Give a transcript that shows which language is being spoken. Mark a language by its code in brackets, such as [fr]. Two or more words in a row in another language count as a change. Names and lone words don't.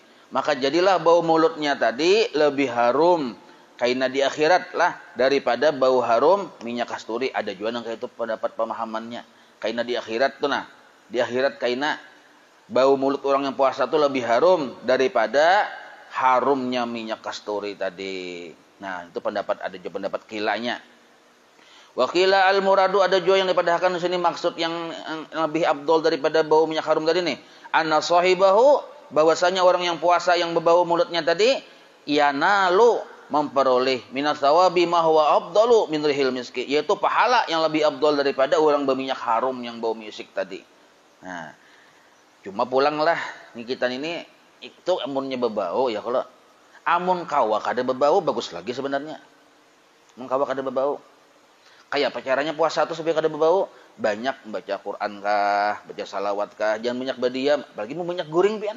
[bjn] Maka jadilah bau mulutnya tadi lebih harum kaina di akhirat lah daripada bau harum minyak kasturi. Ada juga yang kayak itu pendapat pemahamannya. Kaina di akhirat tuh nah. Di akhirat kaina bau mulut orang yang puasa itu lebih harum daripada harumnya minyak kasturi tadi. Nah, itu ada juga pendapat kilanya. [ar] وقيل المراد [bjn] ada juga yang dipadahkan di sini maksud yang lebih abdol daripada bau minyak harum tadi nih. [ar] أن صاحبه [bjn] bahwasanya orang yang puasa yang berbau mulutnya tadi yanalu memperoleh [ar] من الثواب ما هو أفضل من ريح المسك, [bjn] yaitu pahala yang lebih abdol daripada orang berminyak harum yang bau misik tadi. Nah, cuma pulanglah nih kita ini itu amunnya berbau ya, kalau amun kawa kada berbau bagus lagi sebenarnya. Amun kawa kada berbau. Kayak apa caranya puasa itu supaya kada berbau? Banyak membaca Quran kah, baca salawat kah, jangan banyak berdiam, apalagi mau banyak guring pian.